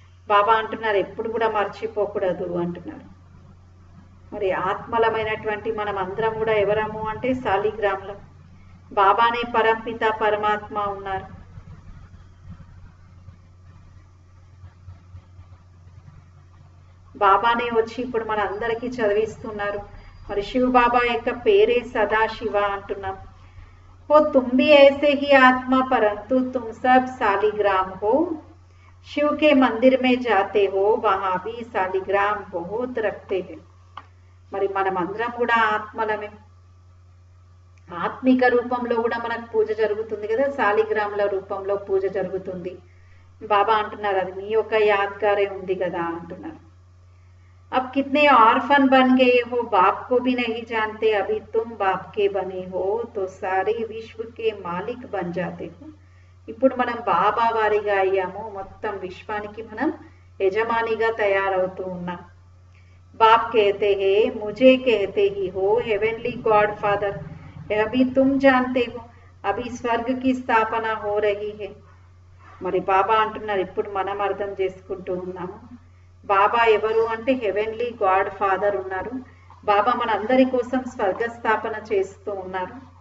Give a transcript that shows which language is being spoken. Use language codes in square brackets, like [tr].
[te] బాబా అంటున్నారు ఎప్పుడు కూడా మర్చిపోకూడదు అంటున్నారు. మరి ఆత్మలమైనటువంటి మనం అందరం కూడా ఎవరము అంటే శాలిగ్రాములం. బాబానే పరంపిత పరమాత్మ ఉన్నారు. బాబానే వచ్చి ఇప్పుడు మన అందరికీ చదివిస్తున్నారు. మరి శివ బాబా యొక్క పేరే సదాశివ అంటున్నాం. [hi] हो तुम भी ऐसे ही आत्मा, परंतु तुम सब शालिग्राम हो. शिव के मंदिर में जाते हो, वहां भी शालिग्राम बहुत रखते हैं. [te] మరి మనమందరం కూడా ఆత్మలమే. ఆత్మిక రూపంలో కూడా మనకు పూజ జరుగుతుంది కదా, శాలిగ్రాముల రూపంలో పూజ జరుగుతుంది. బాబా అంటున్నారు అది మీ యొక్క యాద్గారే ఉంది కదా అంటున్నారు. [hi] अब कितने ऑर्फन बन गए हो, बाप को भी नहीं जानते, अभी तुम बाप के बने हो तो सारे विश्व के मालिक बन जाते हो. [te] ఇప్పుడు మనం బాబా వారిగా అయ్యాము, మొత్తం విశ్వానికి మనం యజమానిగా తయారవుతూ ఉన్నాం. [hi] బాప్ कहते हैं मुझे कहते ही हो हेवनली गॉड फादर. यह भी तुम जानते हो अभी स्वर्ग की స్థాపన हो रही है [te] మరి బాబా అంటున్నారు ఇప్పుడు మనం అర్థం చేసుకుంటూ ఉన్నాము బాబా ఎవరు అంటే హెవెన్లీ గాడ్ ఫాదర్ ఉన్నారు బాబా మనందరి కోసం స్వర్గ స్థాపన చేస్తూ ఉన్నారు